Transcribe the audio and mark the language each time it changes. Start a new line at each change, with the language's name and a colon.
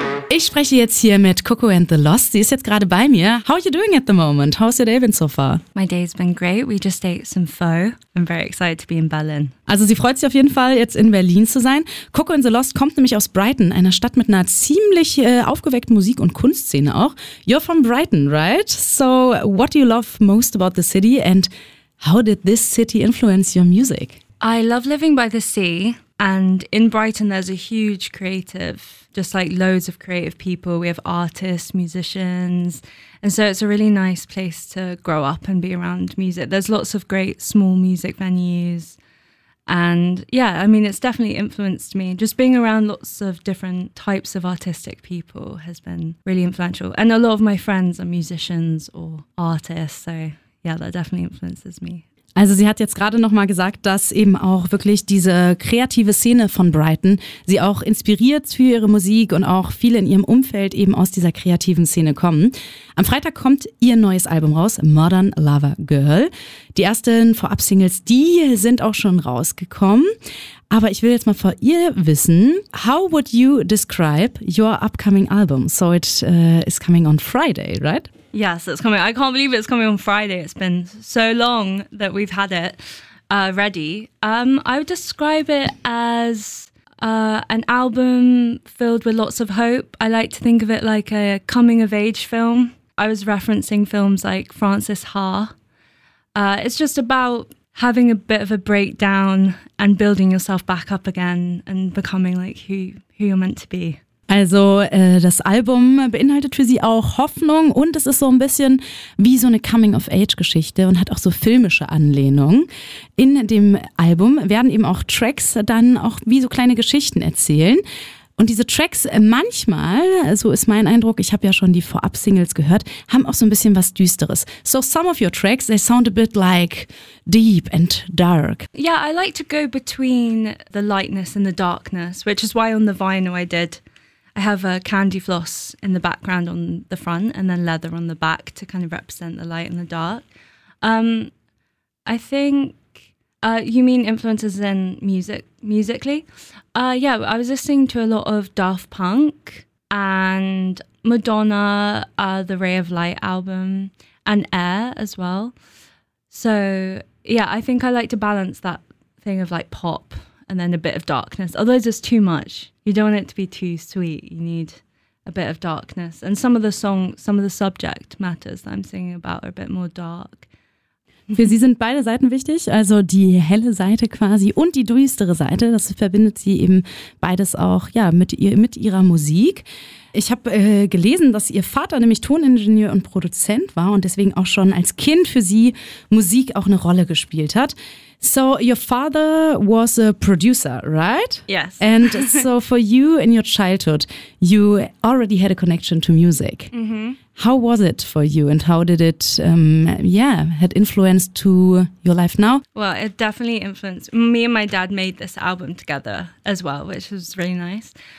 German: Ich spreche jetzt hier mit Coco and the Lost. Sie ist jetzt gerade bei mir.
English: How are you doing at the moment? How's your day been so far? My day's been great. We just ate some pho. I'm very excited to be in Berlin.
German: Also sie freut sich auf jeden Fall, jetzt in Berlin zu sein. Coco and the Lost kommt nämlich aus Brighton, einer Stadt mit einer ziemlich aufgeweckten Musik- und Kunstszene auch.
English: You're from Brighton, right? So what do you love most about the city and how did this city influence your music? I love living by the sea. And in Brighton, there's a huge creative, just like loads of creative people. We have artists, musicians. And so it's a really nice place to grow up and be around music. There's lots of great small music venues. And yeah, I mean, it's definitely influenced me. Just being around lots of different types of artistic people has been really influential. And a lot of my friends are musicians or artists. So yeah, that definitely influences me.
German: Also sie hat jetzt gerade nochmal gesagt, dass eben auch wirklich diese kreative Szene von Brighton sie auch inspiriert für ihre Musik und auch viele in ihrem Umfeld eben aus dieser kreativen Szene kommen. Am Freitag kommt ihr neues Album raus, Modern Lover Girl. Die ersten Vorab-Singles, die sind auch schon rausgekommen. Aber ich will jetzt mal von ihr wissen,
English: how would you describe your upcoming album? So it is coming on Friday, right? Yes, it's coming. I can't believe it's coming on Friday. It's been so long that we've had it ready. I would describe it as an album filled with lots of hope. I like to think of it like a coming-of-age film. I was referencing films like Frances Ha. It's just about having a bit of a breakdown and building yourself back up again and becoming like who you're meant to be.
German: Also das Album beinhaltet für sie auch Hoffnung und es ist so ein bisschen wie so eine Coming-of-Age-Geschichte und hat auch so filmische Anlehnungen. In dem Album werden eben auch Tracks dann auch wie so kleine Geschichten erzählen. Und diese Tracks manchmal, so ist mein Eindruck, ich habe ja schon die Vorab-Singles gehört, haben auch so ein bisschen was Düsteres.
English: So some of your tracks, they sound a bit like deep and dark. Yeah, I like to go between the lightness and the darkness, which is why on the vinyl I have a candy floss in the background on the front and then leather on the back to kind of represent the light and the dark. I think you mean influences in musically? Yeah, I was listening to a lot of Daft Punk and Madonna, the Ray of Light album, and Air as well. So yeah, I think I like to balance that thing of like pop and then a bit of darkness. Although it's just too much. You don't want it to be too sweet. You need a bit of darkness. And some of the subject matters that I'm singing about are a bit more dark.
German: Für sie sind beide Seiten wichtig, also die helle Seite quasi und die düstere Seite. Das verbindet sie eben beides auch ja, mit ihrer Musik. Ich habe gelesen, dass ihr Vater nämlich Toningenieur und Produzent war und deswegen auch schon als Kind für sie Musik auch eine Rolle gespielt hat.
English: So your father was a producer, right? Yes. And so for you in your childhood, you already had a connection to music. Mm-hmm. How was it for you and how did it, had influence to your life now? Well, it definitely influenced. Me and my dad made this album together as well, which was really nice.